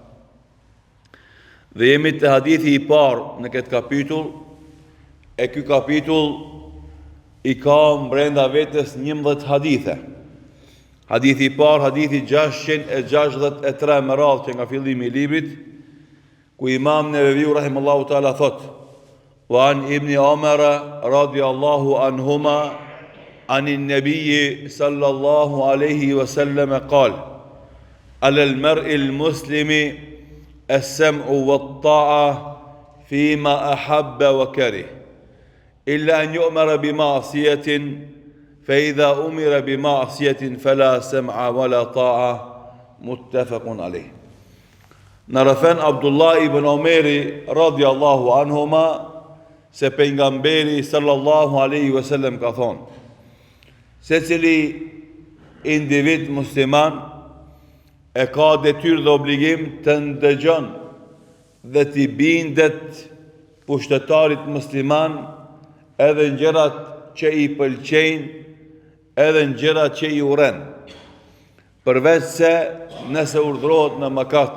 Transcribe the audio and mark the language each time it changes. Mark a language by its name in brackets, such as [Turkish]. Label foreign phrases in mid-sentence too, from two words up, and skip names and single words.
[Albanian] Dhe jemi te hadithi i parë në këtë kapitull, e ky kapitull i ka brenda vetes 11 hadithe. Hadithi i parë, hadithi 663 me radhë që nga fillimi i librit, ku Imam Neveviu [Arabic] رحمه الله تعالى [Albanian] thot: [Arabic] "وعن ابن عمر رضي الله عنهما عن النبي صلى الله عليه وسلم قال: على المرء المسلم السمع والطاعة فيما أحب وكره إلا أن يؤمر بمعصية فإذا أمر بمعصية فلا سمع ولا طاعة متفق عليه." [Albanian] Narafan Abdullah ibn Omeri [Arabic] رضي الله عنهما [Albanian] se pejgamberi [Arabic] صلى الله عليه وسلم [Albanian] ka thonë: secili individ musliman e ka detyrë dhe obligim të ndëgjon dhe t'i bindet pushtetarit musliman edhe në gjërat që i pëlqejnë, edhe në gjërat që i urren, përveç se nëse urdhrohet në mëkat.